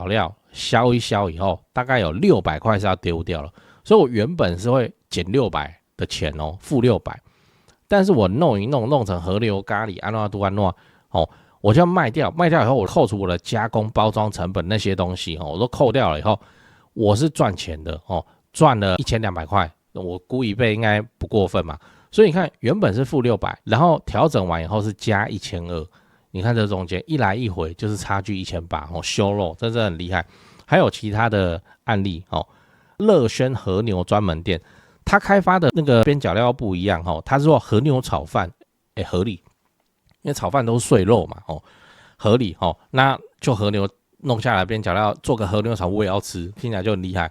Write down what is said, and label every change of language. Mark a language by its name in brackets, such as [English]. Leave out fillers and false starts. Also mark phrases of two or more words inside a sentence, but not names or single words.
[Chinese] 料削一削以後，大概有600塊是要丟掉了，所以我原本是會減600的錢哦，負600，但是我弄一弄成和牛咖喱安諾都安諾哦，我就要賣掉以後，我扣除我的加工包裝成本那些東西哦，我都扣掉了以後，我是賺錢的哦，賺了1200塊，我估一倍應該不過分嘛。所以你看，原本是負600，然後調整完以後是加1200。你看這中間一來一回就是差距1800哦，修肉真的很厲害。還有其他的案例哦，樂軒和牛專門店，他開發的那個邊角料不一樣哦，他是說和牛炒飯，合理，因為炒飯都是碎肉嘛哦，合理哦，那就和牛弄下來邊角料做個和牛炒，我也要吃，聽起來就很厲害。